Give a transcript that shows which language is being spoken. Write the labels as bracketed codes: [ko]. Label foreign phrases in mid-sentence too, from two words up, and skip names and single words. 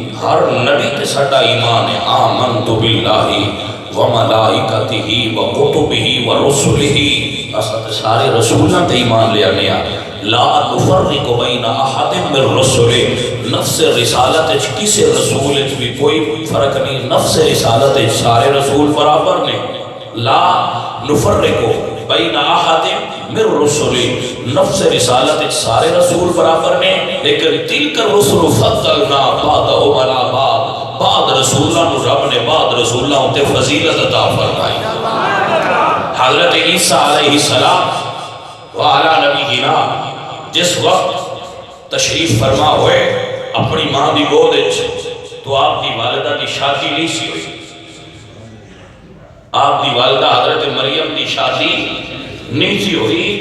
[pa] ہر نبی تے ساڈا ایمان ہے, [ar] آمنت باللہ وملائکتہ وکتبہ ورسلہ, [pa] اساں تے سارے رسولاں تے ایمان لے آنے آ, [ar] لا نفرق بین احد من رسلہ. [pa] نفس رسالت وچ کسی رسول وچ بھی کوئی فرق نہیں, نفس رسالت وچ سارے رسول برابر نے. [ar] لا نفرق بین احد من رسلہ, [pa] نفس رسالت وچ سارے رسول برابر نے, لیکن [ar] تلک الرسل فضلنا بعضهم علی بعض, [pa] بعض رسولاں نو رب نے بعض رسولاں تے فضیلت عطا فرمائی. حضرت عیسیٰ [ar] علیہ السلام وعلی نبینا [pa] جس وقت تشریف فرما ہوئے اپنی ماں دی گود وچ, تو آپ دی والدہ دی شادی نہیں سی ہوئی. آپ دی والدہ حضرت مریم دی شادی نہیں سی ہوئی.